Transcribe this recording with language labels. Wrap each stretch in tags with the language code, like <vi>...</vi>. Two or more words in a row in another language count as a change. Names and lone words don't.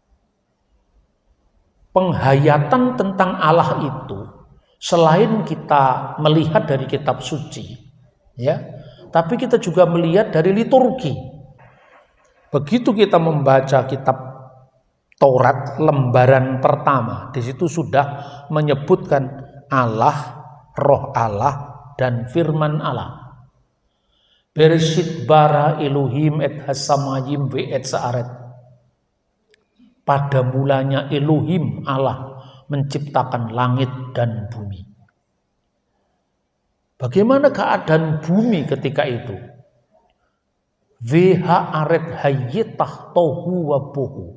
<id>Penghayatan tentang Allah itu, selain kita melihat dari kitab suci, ya, tapi kita juga melihat dari liturgi. Begitu kita membaca kitab Taurat lembaran pertama, di situ sudah menyebutkan Allah, Roh Allah, dan Firman Allah.</id> <he>בראשית ברא אלהים את השמים ואת הארץ.</he> <id>Pada mulanya Elohim Allah menciptakan langit dan bumi. Bagaimana keadaan bumi ketika itu?</id> <he>והארץ היתה תהו ובהו.</he>